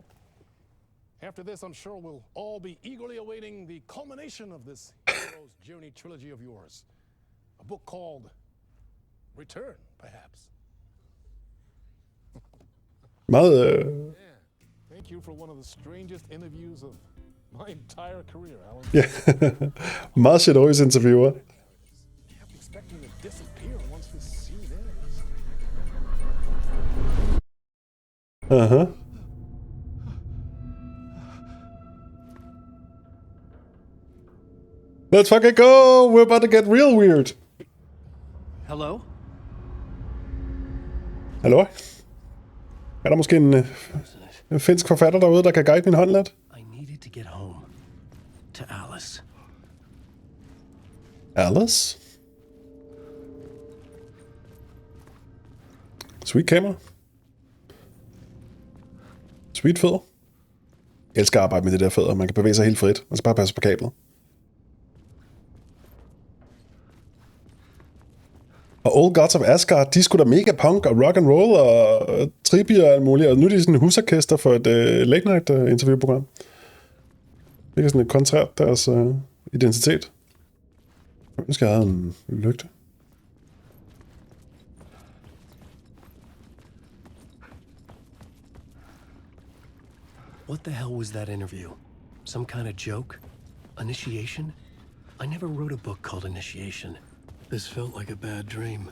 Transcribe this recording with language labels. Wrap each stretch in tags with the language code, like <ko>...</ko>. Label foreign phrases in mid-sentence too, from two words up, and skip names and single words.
<en>After this, I'm sure we'll all be eagerly awaiting the culmination of this hero's journey trilogy of yours. A book called Return, perhaps.</en> <da>Meget...</da> <en>Thank you for one of the strangest interviews of my entire career, Alan.</en> <da>Ja, meget generøs interviewer.</da> <en>Kept expecting to disappear once this scene ends. Uh-huh. Let's fucking go! We're about to get real weird. Hello?</en> <da>Hallo? Er der måske en finsk forfatter derude, der kan guide min hånd lidt?</da> <en>I needed to get home. To Alice. Alice? Sweet camera.</en> <da>Sweet fødder. Jeg elsker at arbejde med det der fødder. Man kan bevæge sig helt frit. Man skal bare passe på kablet. Og Old Gods of Asgard, de skulle da mega punk og</da> <en>rock and roll</en> <da>og trippy og alt muligt. Og nu er de sådan en husorkester for et</da> <en>late night</en> <da>interviewprogram. Det er sådan et kontrært deres identitet. Jeg skal have en lygte.</da> <en>What the hell was that interview? Some kind of joke? Initiation? I never wrote a book called Initiation. This felt like a bad dream.</en>